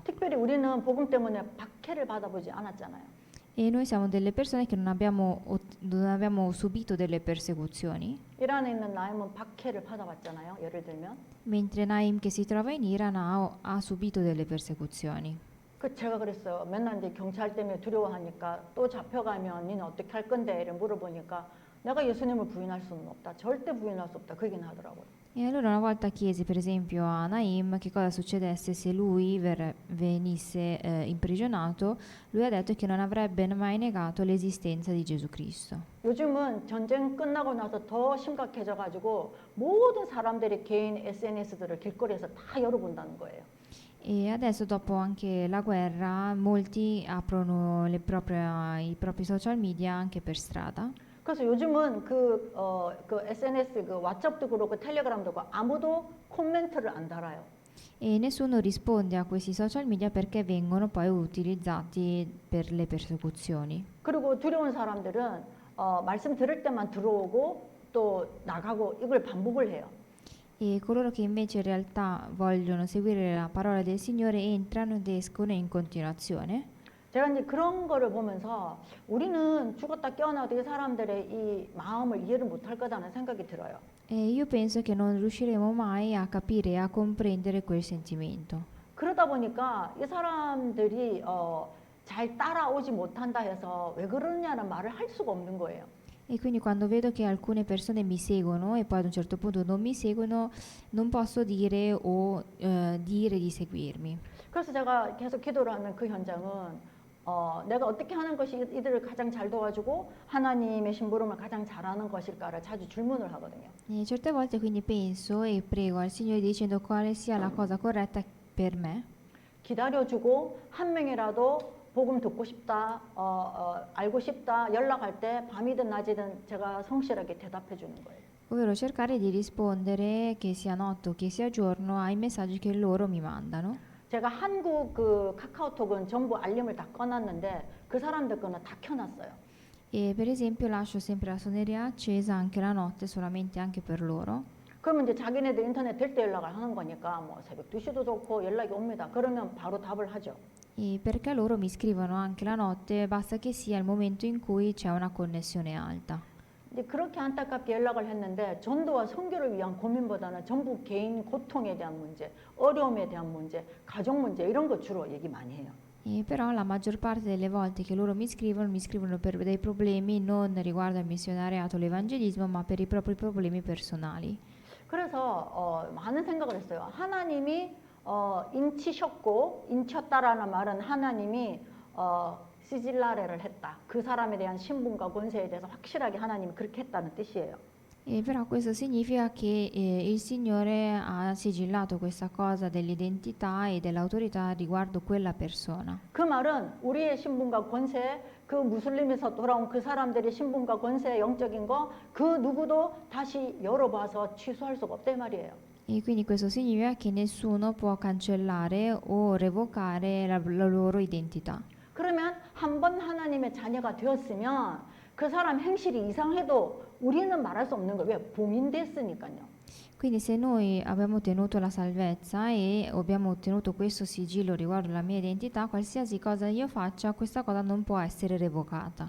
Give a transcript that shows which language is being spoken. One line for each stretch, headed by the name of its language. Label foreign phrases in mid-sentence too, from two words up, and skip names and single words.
Korean: 특별히 우리는 복음 때문에 박해를 받아보지 않았잖아요.
Italian: E noi siamo delle persone che non abbiamo subito delle persecuzioni,
Korean: 이란에 있는 나임은 박해를 받아봤잖아요. 예를 들면
Italian: mentre Naim che si trova in Iran ha subito delle persecuzioni.
Korean: 그 제가 그랬어요. 맨날 이제 경찰 때문에 두려워하니까 또 잡혀가면 니는 어떻게 할 건데? 이래 물어보니까 내가 예수님을 부인할 수는 없다. 절대 부인할 수 없다. 그 얘기는 하더라고요.
Italian: E allora una volta chiesi per esempio a Naim che cosa succedesse se lui venisse imprigionato, lui ha detto che non avrebbe mai negato l'esistenza di Gesù Cristo.
Korean: 요즘은 전쟁 끝나고 나서 더 심각해져 가지고 모든 사람들이 개인 SNS들을 길거리에서 다 열어본다는 거예요.
Italian: E adesso dopo anche la guerra molti aprono i propri social media anche per strada.
Korean: 그래서 요즘은 그 SNS 그 왓츠업도 그렇고 텔레그램도 그렇고 아무도 코멘트를 안 달아요.
Italian: E nessuno risponde a questi social media perché vengono poi utilizzati per le persecuzioni.
Korean: 그리고 두려운 사람들은 말씀 들을 때만 들어오고 또 나가고 이걸 반복을 해요.
Italian: E coloro che invece in realtà vogliono seguire la parola del Signore entrano ed escono in continuazione.
Korean: 제가 이제 그런 거를 보면서 우리는 죽었다 깨어나도 이 사람들의 이 마음을 이해를 못할 거다는 생각이 들어요.
Italian: E io penso che non riusciremo mai a capire e a comprendere quel sentimento.
Korean: 그러다 보니까 이 사람들이 잘 따라오지 못한다 해서 왜 그러냐는 말을 할 수가 없는 거예요.
Italian: E quindi quando vedo che alcune persone mi seguono e poi ad un certo punto non mi seguono, non posso dire o dire di seguirmi.
Korean: 그래서 제가 계속 기도를 하는 그 현장은 내가 어떻게 하는 것이 이들을 가장 잘 도와주고 하나님의 심부름을 가장 잘하는 것일까를 자주 질문을 하거든요.
Italian: E certe volte quindi penso e prego al Signore dicendo quale sia la cosa corretta per me.
Korean: 기다려주고 한 명이라도 복음 듣고 싶다, 알고 싶다 연락할 때 밤이든 낮이든 제가 성실하게 대답해 주는 거예요.
Italian: Ovvero cercare di rispondere che sia notte o che sia giorno ai messaggi che loro mi mandano.
Korean: 제가 한국 그 카카오톡은 전부 알림을 다 꺼놨는데 그 사람들 거는 다 켜놨어요.
Italian: E per esempio lascio sempre la suoneria accesa anche la notte, solamente anche per loro.
Korean: 그러면 이제 자기네들 인터넷 될 때 연락을 하는 거니까 뭐 새벽 2시도 좋고 연락이 옵니다. 그러면 바로 답을 하죠.
Italian: E perché loro mi scrivono anche la notte, basta che sia il momento in cui c'è una connessione alta.
Korean: 이제 그렇게 안타깝게 연락을 했는데 전도와 선교를 위한 고민보다는 전부 개인 고통에 대한 문제, 어려움에 대한 문제, 가족 문제 이런 거 주로 얘기 많이 해요.
Italian: E però la maggior parte delle volte che loro mi scrivono per dei problemi non riguardo al missionariato o l'evangelismo, ma per i propri problemi personali.
Korean: 그래서 많은 생각을 했어요. 하나님이 인치셨고 인쳤다라는 말은 하나님이 시질라레를 했다. 그 사람에 대한 신분과 권세에 대해서 확실하게 하나님이 그렇게 했다는 뜻이에요.
Italian: E però questo significa che il Signore ha sigillato questa cosa dell'identità e dell'autorità riguardo quella persona.
Korean: 그 말은 우리의 신분과 권세, 그 무슬림에서 돌아온 그 사람들의 신분과 권세, 영적인 거 그 누구도 다시 열어봐서 취소할 수가 없다 이 말이에요.
Italian: E quindi questo significa che nessuno può cancellare o revocare la loro identità.
Korean: 그러면 한 번 하나님의 자녀가 되었으면 그 사람 행실이 이상해도 우리는 말할 수 없는 거예요. 왜? 봉인됐으니까요.
Italian: Quindi se noi abbiamo ottenuto la salvezza e abbiamo ottenuto questo sigillo riguardo la mia identità, qualsiasi cosa io faccia, questa cosa non può essere revocata.